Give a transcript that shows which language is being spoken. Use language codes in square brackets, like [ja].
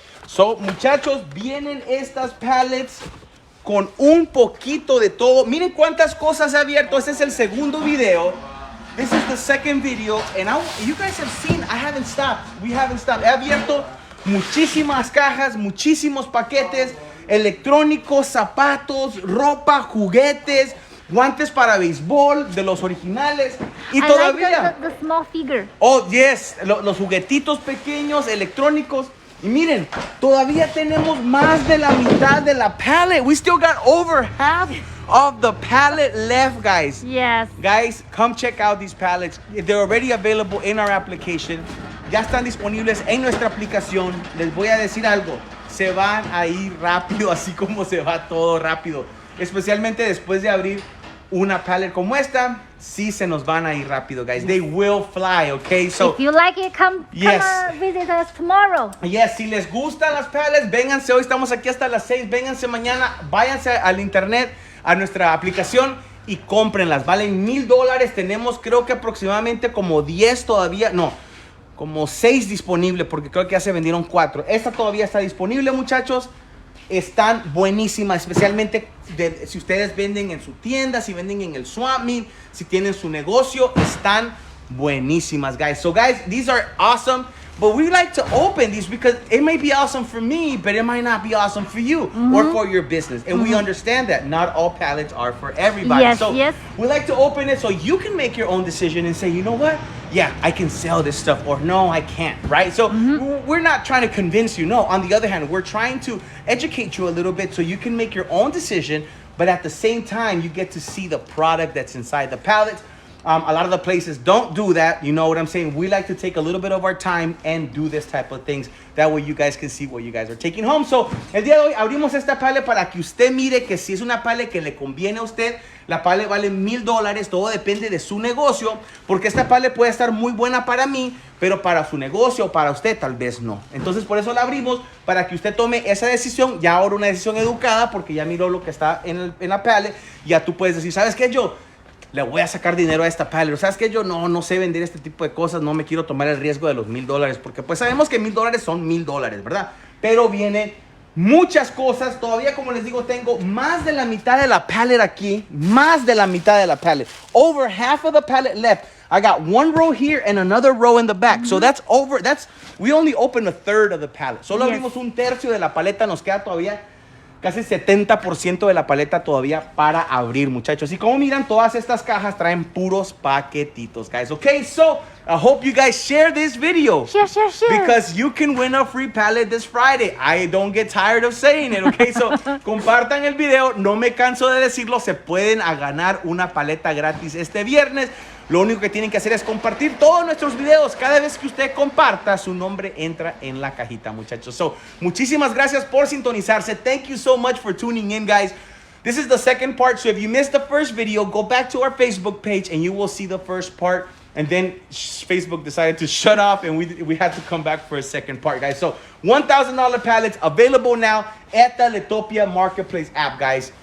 [es] So, muchachos, vienen estas pallets con un poquito de todo. Miren cuántas cosas he abierto. Este es el segundo video. [en] This is the second video. And you guys have seen, I haven't stopped. We haven't stopped. [es] He abierto muchísimas cajas, muchísimos paquetes, electrónicos, zapatos, ropa, juguetes, guantes para béisbol, de los originales. Y [en] I [es] todavía... [en] like the small figure. Oh, yes, [es] los juguetitos pequeños, electrónicos. Y miren, todavía tenemos más de la mitad de la pallet. [en] We still got over half of the pallet left, guys. Yes. Guys, come check out these pallets. They're already available in our application. [es] Ya están disponibles en nuestra aplicación. Les voy a decir algo. Se van a ir rápido, así como se va todo rápido. Especialmente después de abrir una pallet como esta, sí se nos van a ir rápido, guys. [en] They will fly, okay? So, if you like it, come yes. Visit us tomorrow. [es] yes, si les gustan las pallets, vénganse. Hoy estamos aquí hasta las 6. Vénganse mañana. Váyanse al internet, a nuestra aplicación y cómprenlas. Valen $1,000. Tenemos, creo que aproximadamente como 10 todavía. No, como 6 disponibles, porque creo que ya se vendieron 4. Esta todavía está disponible, muchachos. Están buenísimas, especialmente si ustedes venden en su tienda, si venden en el swap meet, si tienen su negocio, están buenísimas, guys. [en] So, guys, these are awesome, but we like to open these because it may be awesome for me, but it might not be awesome for you or for your business. And we understand that not all pallets are for everybody. Yes, so yes. we like to open it so you can make your own decision and say, you know what? Yeah, I can sell this stuff, or no, I can't, right? So we're not trying to convince you. No, on the other hand, we're trying to educate you a little bit so you can make your own decision, but at the same time, you get to see the product that's inside the pallets. A lot of the places don't do that. You know what I'm saying? We like to take a little bit of our time and do this type of things. That way you guys can see what you guys are taking home. [es] So, el día de hoy abrimos esta pallet para que usted mire que si es una pallet que le conviene a usted. La pallet vale $1,000. Todo depende de su negocio. Porque esta pallet puede estar muy buena para mí, pero para su negocio o para usted tal vez no. Entonces por eso la abrimos, para que usted tome esa decisión. Ya ahora una decisión educada, porque ya miró lo que está en la pallet. Ya tú puedes decir, ¿sabes qué? Yo le voy a sacar dinero a esta pallet. ¿Sabes qué? Yo no sé vender este tipo de cosas. No me quiero tomar el riesgo de los $1,000. Porque pues sabemos que $1,000 son $1,000, ¿verdad? Pero viene muchas cosas. Todavía, como les digo, tengo más de la mitad de la pallet aquí. Más de la mitad de la pallet. [en] Over half of the pallet left. I got one row here and another row in the back. So we only opened a third of the pallet. [es] Solo abrimos un tercio de la paleta. Nos queda todavía casi 70% de la paleta todavía para abrir, muchachos. Y como miran, todas estas cajas traen puros paquetitos, guys. [en] Okay, so I hope you guys share this video. Share. Because you can win a free pallet this Friday. I don't get tired of saying it, okay? [es] So, compartan el video. No me canso de decirlo. Se pueden ganar una paleta gratis este viernes. Lo único que tienen que hacer es compartir todos nuestros videos. Cada vez que usted comparta, su nombre entra en la cajita, muchachos. So, muchísimas gracias por sintonizarse. [en] Thank you so much for tuning in, guys. This is the second part. So, if you missed the first video, go back to our Facebook page and you will see the first part. And then Facebook decided to shut off and we had to come back for a second part, guys. So, $1,000 pallets available now at the Letopia Marketplace app, guys.